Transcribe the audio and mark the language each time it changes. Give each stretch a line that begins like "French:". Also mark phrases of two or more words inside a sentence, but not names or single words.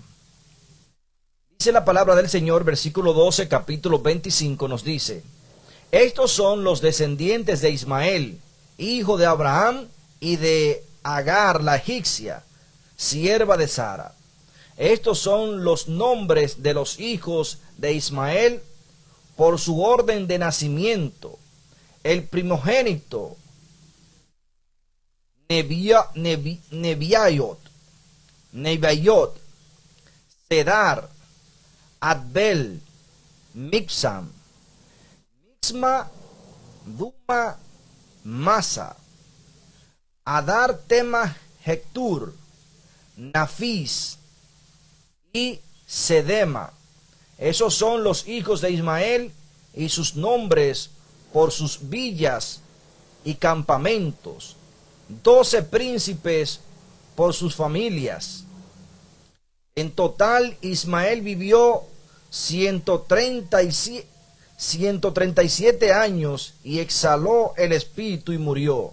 Spanish: Dice la palabra del Señor, versículo 12, capítulo 25, nos dice: estos son los descendientes de Ismael, hijo de Abraham, y de Agar la egipcia, sierva de Sara. Estos son los nombres de los hijos de Ismael por su orden de nacimiento. El primogénito, Nebayot, Cedar, Adbel, Mibsam, Mixma, Duma, Masa, Adar, Tema, Hectur, Nafis y Sedema. Esos son los hijos de Ismael y sus nombres por sus villas y campamentos. 12 príncipes por sus familias. En total, Ismael vivió 137 años y exhaló el espíritu y murió.